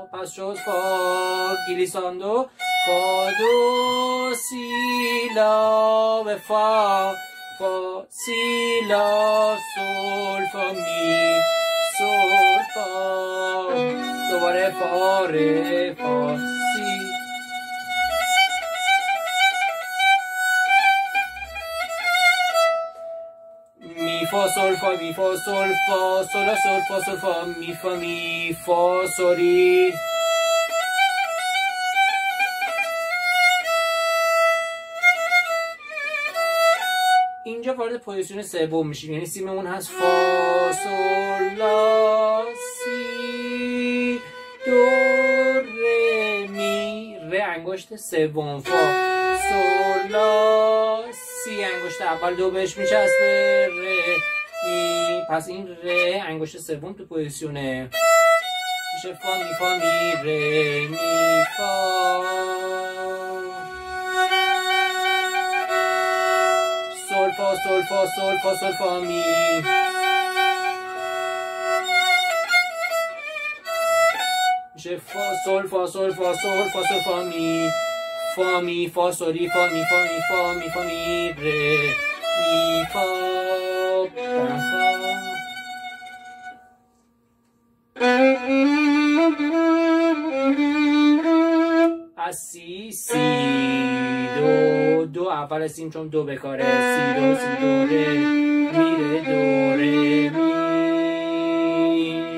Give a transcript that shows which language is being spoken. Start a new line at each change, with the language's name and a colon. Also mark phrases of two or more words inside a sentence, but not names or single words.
Persian: پس شد فا گلیساندو فا دو سی لا به فا فا سی لا سول فا می سول فا. دوباره فا ر فا سی. می فا سول فا می فا سول فا سول لا سول فا سول فا می فا سولی. اینجا وارد پوزیشن سوم میشیم، یعنی سیممون هست فا سول لا سی دو ر می ر انگشت سوم فا سول لا سی انگشت اول دو بهش میچسبه ر می. پس این ر انگشت سوم تو پوزیشنه میشه فا می ر می فا سول فا سول فا سول فا سول فا می. میشه فا سول فا سول فا سول فا سول فا می فا می فا سولی فا می فا می فا می فا می ر می فا از سی دو دو اول سیم چون دو بکاره سی دو ره می ره دو ره می.